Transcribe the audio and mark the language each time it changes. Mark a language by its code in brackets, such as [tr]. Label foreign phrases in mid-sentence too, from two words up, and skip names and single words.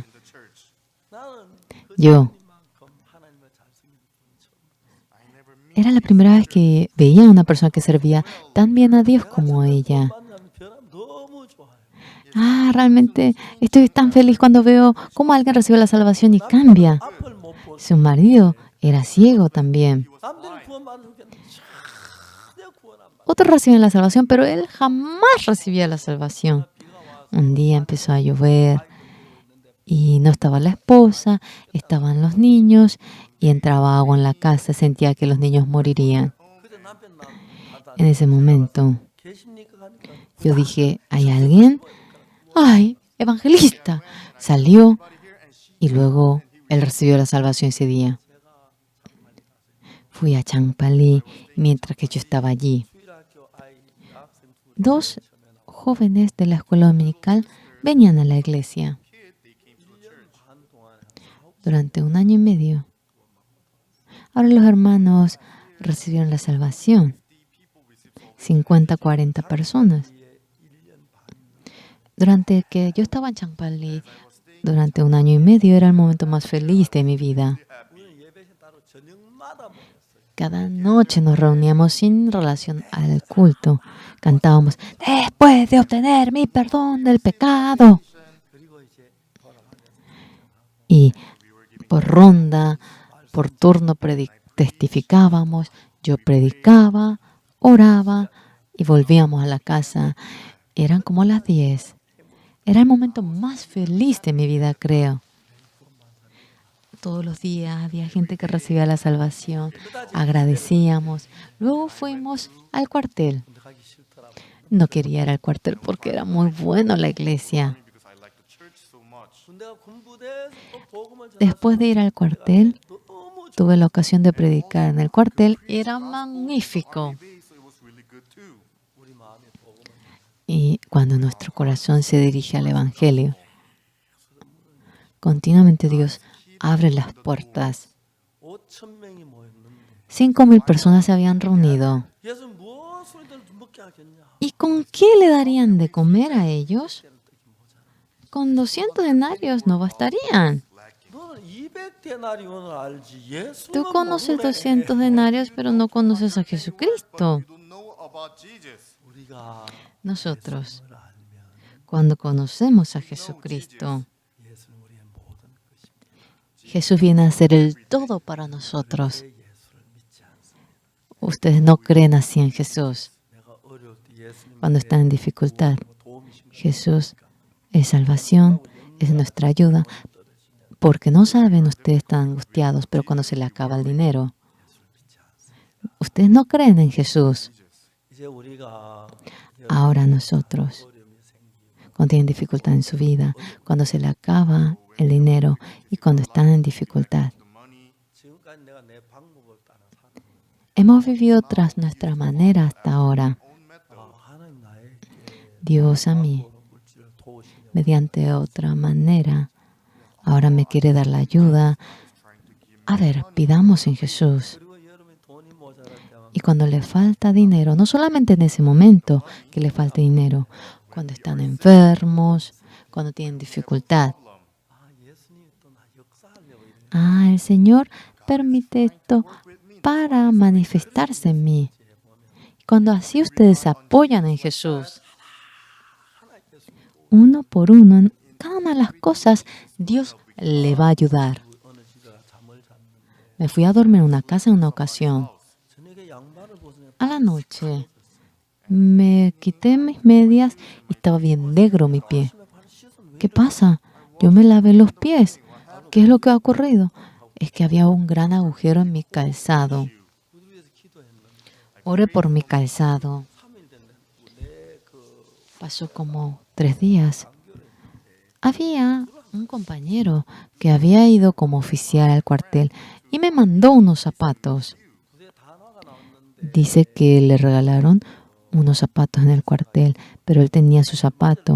[en] The church. [ko] 나는 그 [es] Yo [ko] 만큼 하나님을 잘 섬기는 분이 처음. [en] I never met [es] era la primera vez que veía a una persona que servía tan bien a Dios como ella. [ko] 만나면 변함 너무 좋아요. [es] Ah, realmente estoy tan feliz cuando veo cómo alguien recibe la salvación y cambia. [ko] 앞을 못 보고 [es] Su marido era ciego también. [ko] 남들은 구원받는 게 내가 구원 안 받아. [es] Otros reciben la salvación, pero él jamás recibía la salvación. Un día empezó a llover y no estaba la esposa, estaban los niños y entraba agua en la casa, sentía que los niños morirían. [ko] 그때 남편 나한테 [es] En ese momento [ko] 계십니까 하니까 [es] yo dije, ¿hay alguien? ¡Ay, evangelista! Salió y luego él recibió la salvación ese día. Fui a Changpali mientras que yo estaba allí. [ko] 주일학교 아이 학생 둘이 [es] 2 jóvenes de la escuela dominical venían a la iglesia [ko] 반 동안에 [es] durante 1 año y medio. Ahora los hermanos recibieron la salvación. 50, 40 personas. Durante que yo estaba en Changpali, durante 1 año y medio, era el momento más feliz de mi vida. [ko] 우리는 예배실 따로 저녁마다 모였어요. [es] Cada noche nos reuníamos sin relación al culto. Cantábamos, después de obtener mi perdón del pecado. [ko] 그리고 이제 돌아가면서 [es] Y por ronda, por turno testificábamos, yo predicaba, oraba y volvíamos a la casa. Eran como las 10. Era el momento más feliz de mi vida, creo. Todos los días había gente que recibía la salvación, agradecíamos. Luego fuimos al cuartel. [ko] 근데 가기 싫더라고. [es] No quería ir al cuartel porque era muy bueno la iglesia. [en] because I like the church so much. [ko] 군대가 군부대에서 또 복음을 전해서 [es] Después de ir al cuartel, [ko] 너무 [es] tuve la ocasión de predicar en el cuartel y era magnífico. [en] So it was really good too. [ko] 우리 마음에 복음을 [es] Y cuando nuestro corazón se dirige al Evangelio, continuamente Dios abre las puertas. [ko] 5,000명이 모였는데 [es] 5,000 personas se habían reunido. [ko] 예수 무엇으로 이들 먹게 하겠냐? [es] ¿Y con qué le darían de comer a ellos? Con 200 denarios no bastarían. [ko] 너는 200데나리온을 알지. 예수는 [es] Tú conoces [ko] 모르네. [es] 200 denarios, pero no conoces a Jesucristo. [en] You don't know about Jesus. [ko] 우리가 [es] Nosotros, [ko] 예수를 알면 [es] cuando conocemos a Jesucristo, [ko] 예수는 우리의 모든 것입니다. [es] Jesús viene a ser el todo para nosotros. [ko] 왜 예수를 믿지 않습니까? [es] Ustedes no creen así en Jesús. [ko] 내가 어려울 때 예수님 [es] Cuando están en dificultad, [ko] 도움이 심해. [es] Jesús es salvación, es nuestra ayuda, porque no saben, ustedes están angustiados, pero cuando se les acaba el dinero, ustedes no creen en Jesús. [ko] 이제 우리가 [es] Ahora nosotros, [ko] 어려움이 생기고 [es] cuando tienen dificultad en su vida, cuando se les acaba el dinero y cuando están en dificultad, [ko] 지금까지 내가 내 방법을 따라 살아. [es] hemos vivido tras nuestra manera hasta ahora. [ko] 하나님 나에게 [es] Dios a mí, [ko] 물질을 도우시며 [es] mediante otra manera, ahora me quiere dar la ayuda. A ver, pidamos en Jesús. [ko] 그리고 여러분이 돈이 모자랄 때만 [es] Y cuando le falta dinero, no solamente en ese momento que le falte dinero, cuando están enfermos, cuando tienen dificultad. [ko] 예수님이 또 나 역사하려고 이래. [es] El Señor permite esto para manifestarse en mí. Cuando así ustedes se apoyan en Jesús, uno por uno, en cada una de las cosas, Dios le va a ayudar. [ko] 어느 집에가 잠을 잤는데 [es] Me fui a dormir en una casa en una ocasión. [ko] 저녁에 양말을 벗으면 [es] A la noche me quité mis medias y estaba bien negro mi pie. [ko] 발을 씻은 [es] ¿Qué pasa? Yo me lavé los pies. ¿Qué es lo que ha ocurrido? Es que había un gran agujero en mi calzado. [ko] 구두 위에서 기도했는데 [es] Oré por mi calzado. [ko] 3일 됐는데 내그 [es] Pasó como 3 días. Había un compañero que había ido como oficial al cuartel y me mandó unos zapatos. [ko] 구두에 단화가 나왔는데 [es] Dice que le regalaron unos zapatos en el cuartel, pero él tenía su zapato.